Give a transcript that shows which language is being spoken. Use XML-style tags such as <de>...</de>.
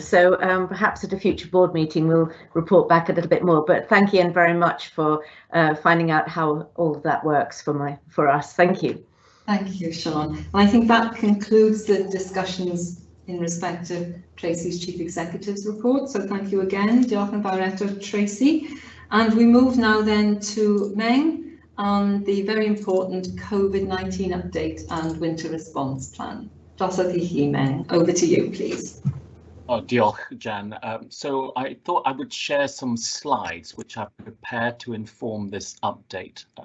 <en>So perhaps at a future board meeting we'll report back a little bit more. But thank Ian very much for finding out how all of that works for us. Thank you. Thank you, Sean. And I think that concludes the discussions in respect of Tracy's Chief Executive's report. So thank you again,</en> <cy>Diolch yn fawr eto,</cy> <en>Tracy. And we move now then to Meng on the very important COVID-19 update and winter response plan.</en> <cy>Drosodd i chi,</cy> <en>Meng. Over to you, please.</en> <cy>Oh, diolch, Jan.</cy> <en>So I thought I would share some slides which I've prepared to inform this update.</en>